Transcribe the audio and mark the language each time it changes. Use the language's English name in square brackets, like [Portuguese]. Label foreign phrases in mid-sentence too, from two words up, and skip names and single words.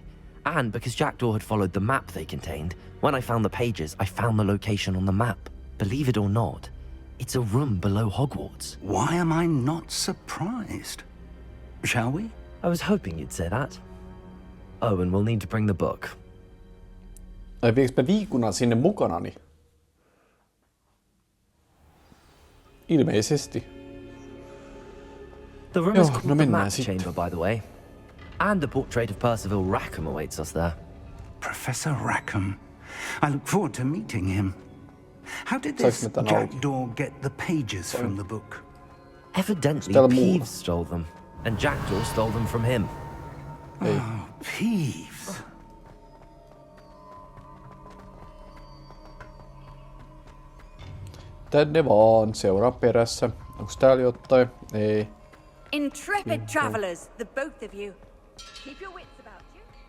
[English] And because Jackdaw had followed the map they contained, when I found the pages, I found the location on the map. Believe it or not, it's a room below Hogwarts. Why am I not surprised? Shall we? I was hoping you'd say that. Oh, and we'll need to bring the book. [Finnish] Ai viekö mä viikunan sinne mukanani? Ilmeisesti. [English] The room [Finnish] Joo, [English] is called [Finnish] no [English] the [Finnish] mennään [English] Map [Finnish] sitten. [English] Chamber, by the way. And a portrait of Percival Rackham awaits us there. Professor Rackham. I look forward to meeting him. How did [Finnish] Saanko [English] this [Finnish] mä tän auki? [English] Jackdaw get the pages from the book? Evidently, [Finnish] Täällä muulla. [English] Peeves stole them, and Jackdaw stole them from him. [Finnish] Ei. [English] Oh, Peeves. [Finnish] Tänne vaan, seuraa perässä. Onks täällä jotain? Ei. [English] Intrepid travelers, the both of you. Keep your wits about you.